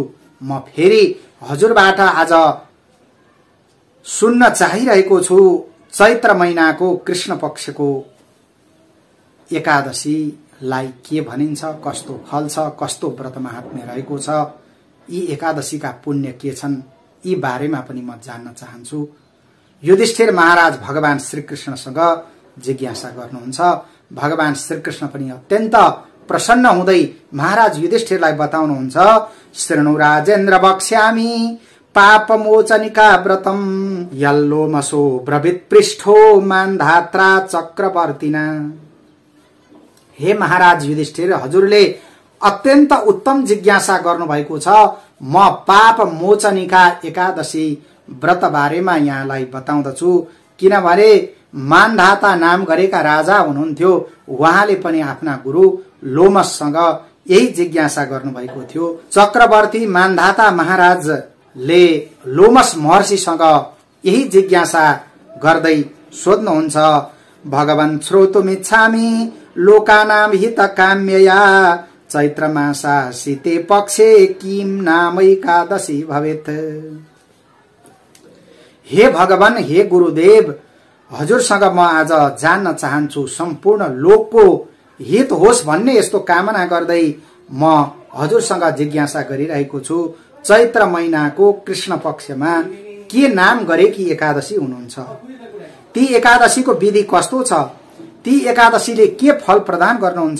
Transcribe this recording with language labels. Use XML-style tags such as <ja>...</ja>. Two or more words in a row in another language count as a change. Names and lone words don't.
<ne>म फेरि हजुरबाट आज सुन्न चाहिरहेको छु चैत्र महिनाको कृष्ण पक्षको एकादशीलाई के भनिन्छ, कस्तो फल छ, कस्तो व्रत महात्म्य रहेको छ, यी एकादशीका पुण्य के छन्, यी बारेमा पनि म जान्न चाहन्छु। युधिष्ठिर महाराज भगवान श्री कृष्णसँग जिज्ञासा गर्नुहुन्छ। भगवान श्री कृष्ण पनि अत्यन्त प्रसन्न हुँदै महाराज युधिष्ठिरलाई बताउनुहुन्छ</ne> <sa>शृणु राजेन्द्र वक्ष्यामि पापमोचनिका व्रतम यल्लोमसो ब्रवीत पृष्ठो मान्धात्रा चक्रवर्तिना।</sa> <ne>हे महाराज युधिष्ठिर हजुरले अत्यन्त उत्तम जिज्ञासा गर्नुभएको छ। म पाप मोचनिका एकादशी व्रत बारेमा यहाँलाई बताउँदछु। किनभने मान्धाता नाम गरेका राजा हुनुहुन्थ्यो उहाँले पनि आफ्ना गुरु लोमससँग यही जिज्ञासा गर्नुभएको थियो। चक्रवर्ती मान्धाता महाराजले लोमस महर्षिसँग यही जिज्ञासा गर्दै सोध्नुहुन्छ</ne> <sa>भगवान श्रोतुमिच्छामि लोकानां हित काम्यया चैत्र मासा शीते पक्षे किम नाम एकादशी भवेत्।</sa> <ne>हे भगवान हे गुरुदेव हजुरसँग म आज जान्न चाहन्छु सम्पूर्ण लोकको हित होस् भन्ने यस्तो कामना गर्दै म हजुरसँग जिज्ञासा गरिरहेको छु चैत्र महिनाको कृष्ण पक्षमा के नाम गरेकी एकादशी हुनुहुन्छ? ती एकादशीको विधि कस्तो छ? ती एकादशीले के फल प्रदान गर्नुहुन्छ?</ne>